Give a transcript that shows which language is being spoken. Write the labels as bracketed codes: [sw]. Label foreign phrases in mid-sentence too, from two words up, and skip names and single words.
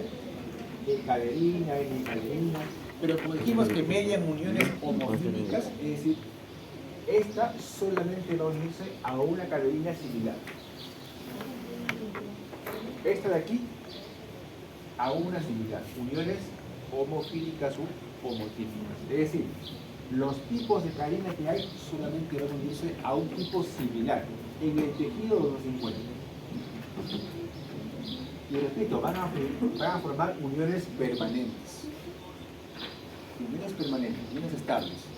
[es] Caderina, N-caderina, pero como dijimos que median uniones homofílicas, es decir, esta solamente va a unirse a una caderina similar. Esta de aquí a una similar, uniones homofílicas u homotípicas. Es decir, los tipos de cadena que hay solamente van a unirse a un tipo similar en el tejido donde se encuentran. Y repito, van a formar uniones permanentes. Uniones estables.